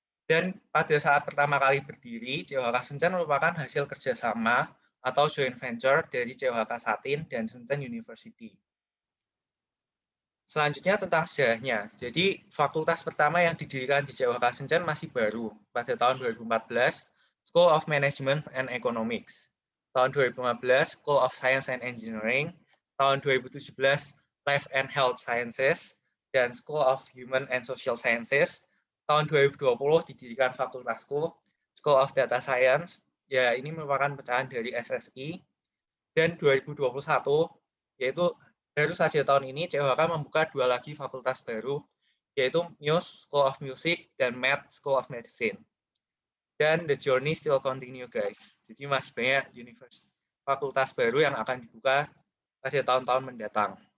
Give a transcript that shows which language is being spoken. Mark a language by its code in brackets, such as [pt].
[id] Dan pada saat pertama kali berdiri, COHK Shenzhen merupakan hasil kerjasama atau joint venture dari COHK Satin dan Shenzhen University. Selanjutnya tentang sejarahnya. Jadi fakultas pertama yang didirikan di COHK Shenzhen masih baru pada tahun 2014. School of Management and Economics. Tahun 2015, School of Science and Engineering. Tahun 2017, Life and Health Sciences. Dan School of Human and Social Sciences. Tahun 2020 didirikan fakultasku, School of Data Science. Ya, ini merupakan pecahan dari SSI. Dan 2021, yaitu baru saja tahun ini, COHK membuka 2 lagi fakultas baru, yaitu Muse School of Music dan Med School of Medicine. [en] Dan the journey still continue, guys. [id] Jadi masih banyak fakultas baru yang akan dibuka pada tahun-tahun mendatang.